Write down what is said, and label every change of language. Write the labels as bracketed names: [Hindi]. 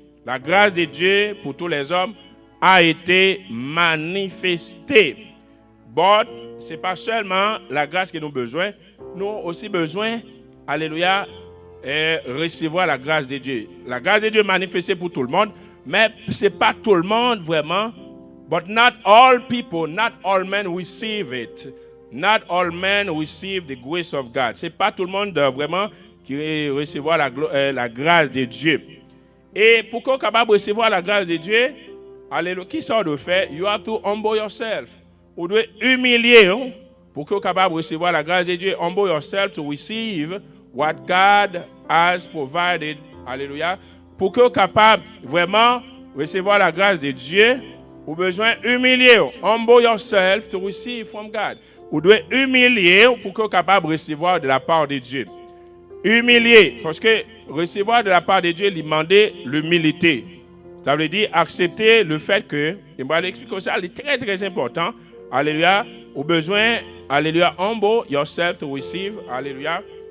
[French] La grâce de Dieu pour tous les hommes a été manifestée. [English] But, [French] ce n'est pas seulement la grâce que nous avons besoin, nous avons aussi besoin, Alléluia, recevoir la grâce de Dieu. La grâce de Dieu est manifestée pour tout le monde, mais ce n'est pas tout le monde vraiment. [English] But not all people, not all men receive it. Not all men receive the grace of God. [French] Ce n'est pas tout le monde vraiment qui recevoir la grâce de Dieu. Et pour qu'on soit capable de recevoir la grâce de Dieu, alléluia, qui ça doit faire? [English] You have to humble yourself. [French] Vous devez humilier pour qu'on soit capable de recevoir la grâce de Dieu. [English] Humble yourself to receive what God has provided. [French] Alléluia. Pour qu'on soit capable vraiment de recevoir la grâce de Dieu, vous avez besoin humilier. [English] Humble yourself to receive from God. [French] Vous devez humilier pour qu'on soit capable de recevoir de la part de Dieu. Humilier, parce que recevoir de la part de Dieu, il demandait l'humilité. Ça veut dire accepter le fait que, et moi l'expliquer ça, c'est très très important. Alléluia. Au besoin, [English] alléluia, humble yourself to receive, alléluia.